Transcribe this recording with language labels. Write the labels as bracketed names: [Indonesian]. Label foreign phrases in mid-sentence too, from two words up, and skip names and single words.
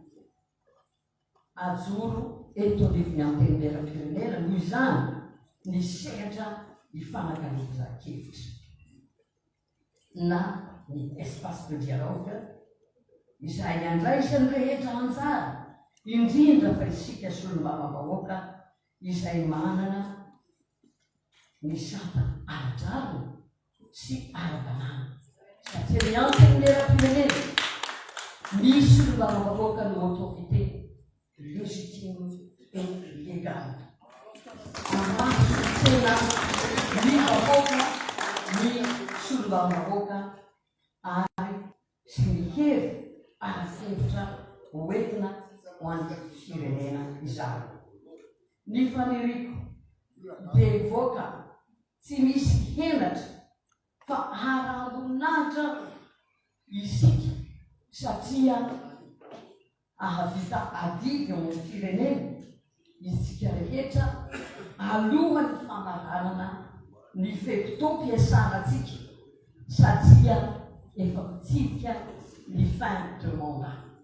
[Malagasy] Ajoro eto anivon'ny antenimieram-pirenena noho izany ny sehatra hifanakaloza-kevitra na ny [French] espace de dialogue [Malagasy] izay andraisan'ny rehetra anjara, indrindra fa isika solombavam-bahoaka izay manana ny sata ara-drarina sy ara-banana. Satria ny antenimieram-pirenena misy solombavam-bahoaka no [French] autorité légitime et légale. [Malagasy] Tena ny vahoaka ny solombavam-bahoaka ary sy ny hery ara-hevitra hoentina ho an'ny firenena izany. Ny faniriko dia hivoaka tsy misy henatra fa ara-ambonahitra isika satria ahavita adidy eo amin'ny firenena isika rehetra alohan'ny famaranana ny fetom-piasanantsika satria efa pitsidika ny [French] fin de mandat.